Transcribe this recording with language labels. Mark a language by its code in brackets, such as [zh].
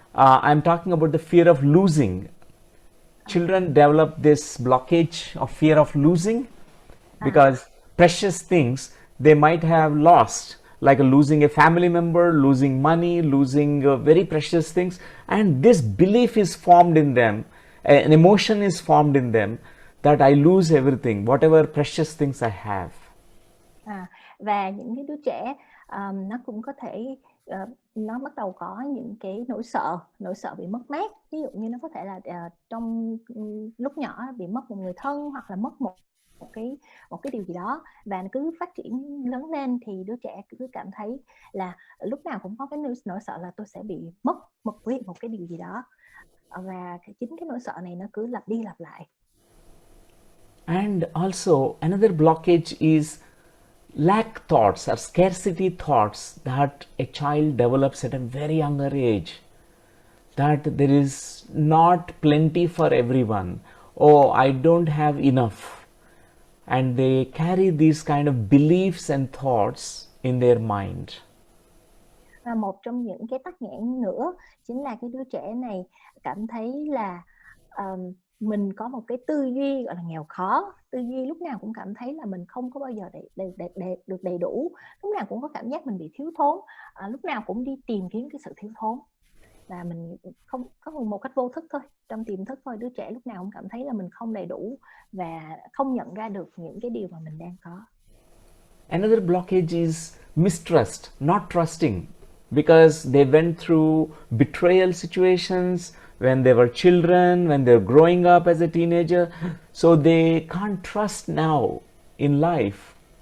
[en] I'm talking about the fear of losing. Children develop this blockage of fear of losing because precious things they might have lost, like losing a family member, losing money, losing very precious things, and this belief is formed in them, an emotion is formed in them that I lose everything, whatever precious things I have. [vi] Và những cái đứa trẻ nó cũng có thể nó bắt đầu có những cái nỗi sợ bị mất mát. Ví dụ như nó có thể là trong lúc nhỏ bị mất một người thân, hoặc là mất một cái điều gì đó, và cứ phát triển lớn lên thì đứa trẻ cứ cảm thấy là lúc nào cũng có cái nỗi sợ là tôi sẽ bị mất một cái điều gì đó, và chính cái nỗi sợ này nó cứ lặp đi lặp lại. [en] And also another blockage is lack thoughts or scarcity thoughts that a child develops at a very younger age. That there is not plenty for everyone. Oh, I don't have enough. And they carry these kind of beliefs and thoughts in their mind. [vi] Và một trong những cái tắc nghẽn nữa chính là cái đứa trẻ này cảm thấy là mình có một cái tư duy gọi là nghèo khó. Tư duy lúc nào cũng cảm thấy là mình không có bao giờ được đầy đủ, lúc nào cũng có cảm giác mình bị thiếu thốn, lúc nào cũng đi tìm kiếm cái sự thiếu thốn. Và mình không có một cách vô thức thôi, trong tiềm thức thôi, đứa trẻ lúc nào cũng cảm thấy là mình không đầy đủ và không nhận ra được những cái điều mà mình đang có. [en] Another blockage is mistrust, not trusting, because they went through betrayal situations when they were children, when they're growing up as a teenager, so they can't trust now in life.